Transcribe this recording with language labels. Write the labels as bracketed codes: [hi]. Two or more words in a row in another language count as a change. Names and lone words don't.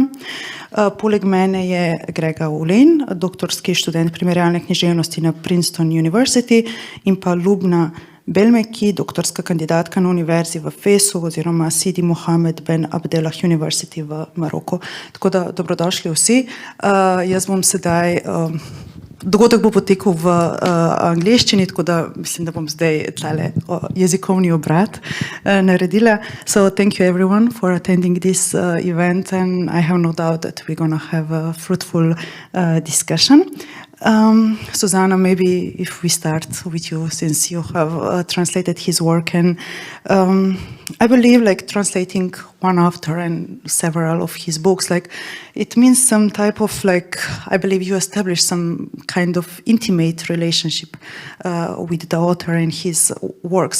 [sl] Poleg mene je Grega Ulen, doktorski študent primerjalne književnosti na Princeton University in pa Loubna Belmekki, doktorska kandidatka na univerzi v Fesu oziroma Sidi Mohamed Ben Abdellah University v Maroku. Tako da dobrodošli vsi. Jaz bom sedaj, dogodek bo potekal v angleščini, tako da mislim, da bom zdaj tale jezikovni obrat naredila. [en] So thank you everyone for attending this event and I have no doubt that we're going to have a fruitful discussion. Suzana, maybe if we start with you, since you have translated his work, and I believe translating one author and several of his books, it means some type of I believe you established some kind of intimate relationship with the author and his works.